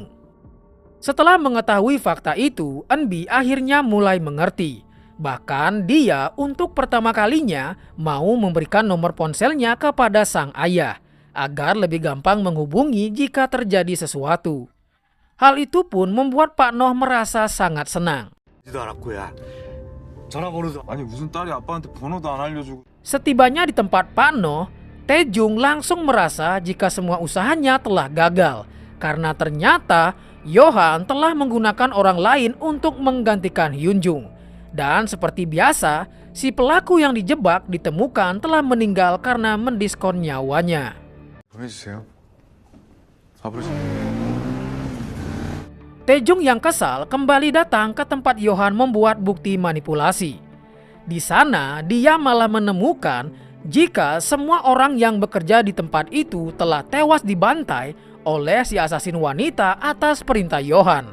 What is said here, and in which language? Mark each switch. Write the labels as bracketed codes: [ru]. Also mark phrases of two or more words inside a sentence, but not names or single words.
[id] Setelah mengetahui fakta itu, Eunbi akhirnya mulai mengerti. Bahkan dia untuk pertama kalinya mau memberikan nomor ponselnya kepada sang ayah agar lebih gampang menghubungi jika terjadi sesuatu. Hal itu pun membuat Pak Noh merasa sangat senang. [ko] 전화번호도 아니 무슨 딸이 아빠한테 번호도 안 알려주고 [id] Setibanya di tempat Pak Noh, Taejung langsung merasa jika semua usahanya telah gagal karena ternyata Yohan telah menggunakan orang lain untuk menggantikan Hyunjung. Dan seperti biasa, si pelaku yang dijebak ditemukan telah meninggal karena mendiskon nyawanya. [ko] 보내주세요. 앞으로 [id] Taejung yang kesal kembali datang ke tempat Yohan membuat bukti manipulasi. Di sana dia malah menemukan jika semua orang yang bekerja di tempat itu telah tewas dibantai oleh si asasin wanita atas perintah Yohan.